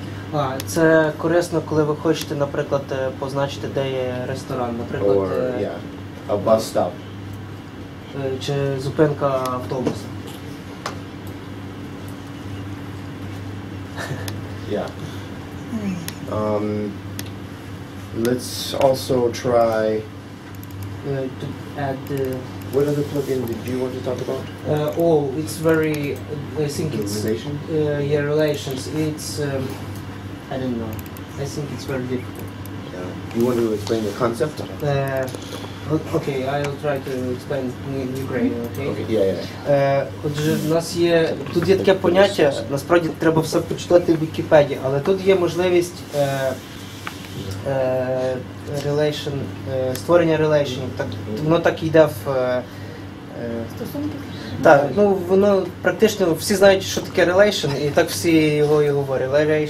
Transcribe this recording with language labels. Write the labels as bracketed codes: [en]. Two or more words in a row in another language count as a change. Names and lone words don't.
[uk] Це корисно, коли ви хочете, наприклад, позначити, де є ресторан, наприклад, [en] Or a bus stop. [uk] Чи зупинка автобуса. [en] Yeah. Let's also try. To add What other plugin did you want to talk about? it's very, I think it's Relation? Yeah, relations. It's I don't know. I think it's very difficult. You want to explain the concept? Okay, I'll try to explain in Ukrainian, okay? Okay. Yeah. [uk] Отже, у нас є, тут є таке поняття, насправді треба все почитати в Вікіпедії, але тут є можливість створення реляйшенів. Воно так йде в... Так, воно практично, всі знають, що таке relation, і так всі його і говорять.